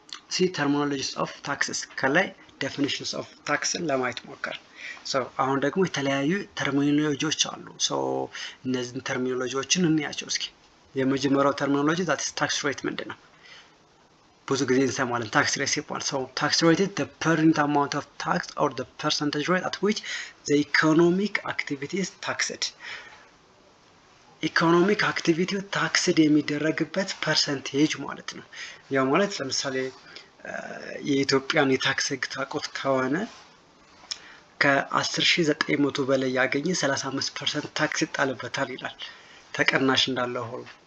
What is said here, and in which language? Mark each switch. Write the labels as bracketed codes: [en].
[en] see terminologies of taxes [am] ከላይ definitions of taxን ለማየት ሞከር። ሶ አሁን ደግሞ የተለያዩ ተርሚኖሎጂዎች አሉ። ሶ እነዚህን ተርሚኖሎጂዎችን እንያቸው እስኪ። የመጀመሪያው ተርሚኖሎጂ [en] that is [am] tax rate ምንድን ነው? ብዙ ጊዜ እንሰማለን ታክስ ሬት ሲባል። [en] so tax rate is the per unit amount of tax or the percentage rate at which the economic activity is taxed. [am] ኢኮኖሚክ አክቲቪቲው ታክስድ የሚደረግበት ፐርሰንቴጅ ማለት ነው። ያው ማለት ለምሳሌ የኢትዮጵያን የታክስ ህግ ታውቁት ከሆነ ከ10,900 በላይ ያገኘ 35% ታክስ ይጣልበታል ይላል ተቀናሽ እንዳለ ሆኖ።